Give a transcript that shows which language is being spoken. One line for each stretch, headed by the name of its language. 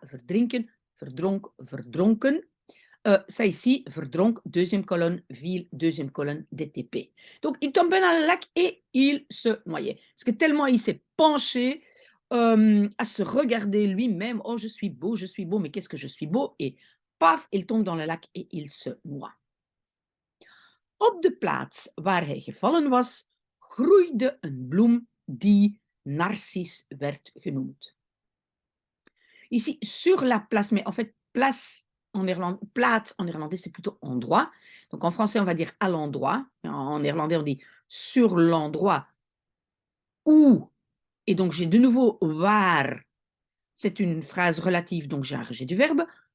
Dutch: Verdrinken, verdronk, verdronken.
French: Ça ici, verdronk, deuxième colonne, ville, deuxième colonne, DTP. Donc, il tombait dans le lac et il se noyait. Parce que tellement il s'est penché à se regarder lui-même. Oh, je suis beau, mais qu'est-ce que je suis beau? Et paf, il tombe dans le lac et il se noie.
Dutch: Op de plaats waar hij gevallen was, groeide een bloem die Narcisse werd genoemd.
French: Ici, sur la place, mais en fait, place en néerlandais, plaats en néerlandais, c'est plutôt endroit. Donc en français, on va dire à l'endroit. En néerlandais, on dit sur l'endroit où. Et donc j'ai de nouveau waar. C'est une phrase relative, donc j'ai un rejet du verbe.